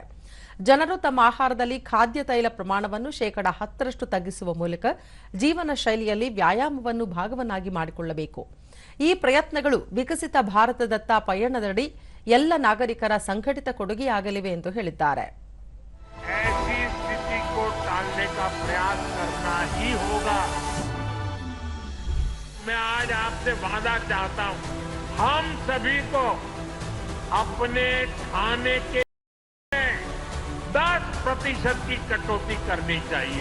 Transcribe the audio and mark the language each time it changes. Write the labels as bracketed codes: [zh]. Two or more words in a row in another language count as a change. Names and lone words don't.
[kn] ಜನರು ತಮ್ಮ ಆಹಾರದಲ್ಲಿ ಖಾದ್ಯ ತೈಲ ಪ್ರಮಾಣವನ್ನು 10% ತಗ್ಗಿಸುವ ಮೂಲಕ ಜೀವನ ಶೈಲಿಯಲ್ಲಿ ವ್ಯಾಯಾಮವನ್ನು ಭಾಗವನ್ನಾಗಿ ಮಾಡಿಕೊಳ್ಳಬೇಕು. ಈ ಪ್ರಯತ್ನಗಳು ವಿಕಸಿತ ಭಾರತದತ್ತ ಪಯಣದಡಿ ಎಲ್ಲ ನಾಗರಿಕರ ಸಂಘಟಿತ ಕೊಡುಗೆಯಾಗಲಿವೆ ಎಂದು ಹೇಳಿದ್ದಾರೆ. [hi] मैं आज आपसे वादा चाहता हूं, हम सभी को अपने खाने के 10% की कटौती करनी चाहिए.